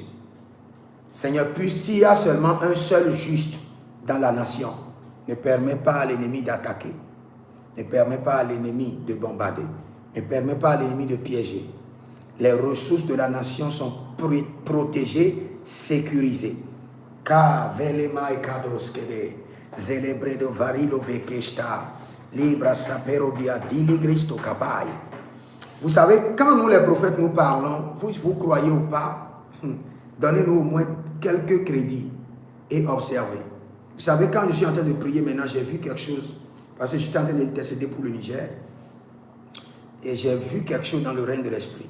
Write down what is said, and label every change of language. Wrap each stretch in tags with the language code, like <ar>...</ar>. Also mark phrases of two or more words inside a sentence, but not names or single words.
<fr>Seigneur, puis s'il y a seulement un seul juste dans la nation, ne permets pas à l'ennemi d'attaquer. Ne permets pas à l'ennemi de bombarder. Ne permets pas à l'ennemi de piéger. Les ressources de la nation sont protégées, sécurisées. Ka velema e kadoskele, zelebredo varilo vekeshta, libra sapero dia diligristo kapai. Vous savez, quand nous les prophètes nous parlons, vous croyez ou pas, donnez-nous au moins quelques crédits et observez. Vous savez, quand je suis en train de prier maintenant, j'ai vu quelque chose, parce que j'étais en train d'intercéder pour le Niger, et j'ai vu quelque chose dans le règne de l'esprit.</fr>